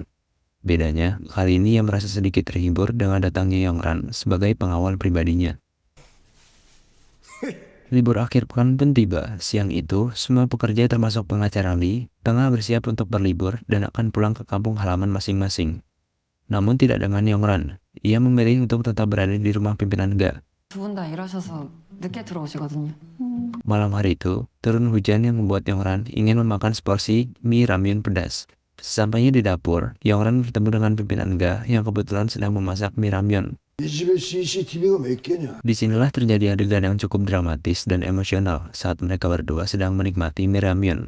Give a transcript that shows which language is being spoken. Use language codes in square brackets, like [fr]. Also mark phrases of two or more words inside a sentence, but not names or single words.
[id] Bedanya, kali ini ia merasa sedikit terhibur dengan datangnya Yongran sebagai pengawal pribadinya. Libur akhir pekan pun tiba. Siang itu, semua pekerja termasuk pengacara Lee tengah bersiap untuk berlibur dan akan pulang ke kampung halaman masing-masing. Namun tidak dengan Yongran. Ia memilih untuk tetap berada di rumah pimpinan Ga. [ko] 두 분 다 일하셔서 늦게 들어오시거든요. [id] Malam hari itu, turun hujan yang membuat Yongran ingin memakan seporsi mie ramyun pedas. Sesampainya di dapur, Yongran bertemu dengan pimpinan Ga yang kebetulan sedang memasak mie ramyun. Disinilah terjadi adegan yang cukup dramatis dan emosional saat mereka berdua sedang menikmati mie ramyun.